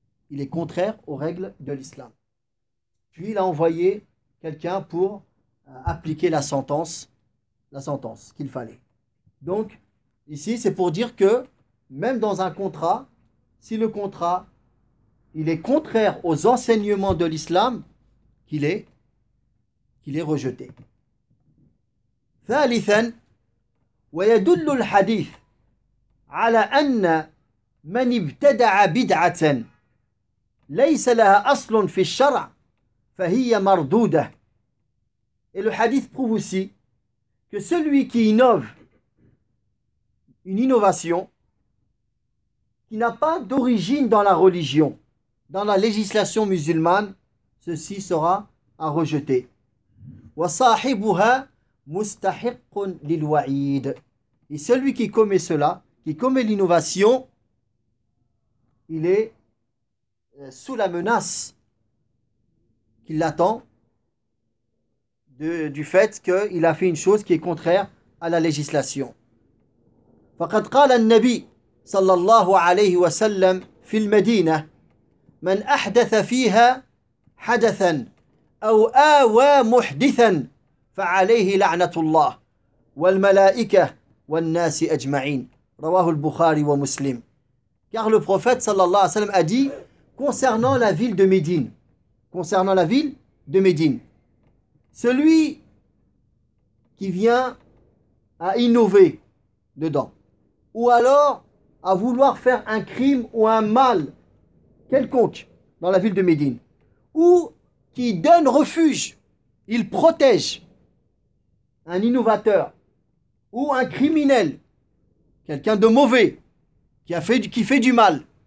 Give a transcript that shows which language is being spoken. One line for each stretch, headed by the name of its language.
French: Il est contraire aux règles de l'islam. Puis il a envoyé quelqu'un pour appliquer la sentence qu'il fallait. Donc, ici, c'est pour dire que même dans un contrat, si le contrat, il est contraire aux enseignements de l'islam, qu'il est rejeté.
Arabic: ثالثا ويدل الحديث على أن من ابتدع بدعة ليس لها أصل في الشرع فهي مردودة.
French: Et le hadith prouve aussi que celui qui innove une innovation qui n'a pas d'origine dans la religion, dans la législation musulmane, ceci sera à rejeter.
Arabic: وصاحبها مستحق للوعيد.
French: Et celui qui commet cela, qui commet l'innovation, il est sous la menace qui l'attend du fait qu'il a fait une chose qui est contraire à la législation.
Arabic: فقد قال النبي صلى الله عليه وسلم في المدينة من أحدث فيها حدثا أو آوى محدثا فعليه لعنة الله والملائكة والناس أجمعين. رواه البخاري ومسلم.
French: Car le prophète sallallahu alayhi wa sallam a dit concernant la ville de Médine, concernant la ville de Médine, celui qui vient à innover dedans ou alors à vouloir faire un crime ou un mal quelconque dans la ville de Médine ou qui donne refuge, il protège un innovateur ou un criminel, quelqu'un de mauvais qui fait du mal,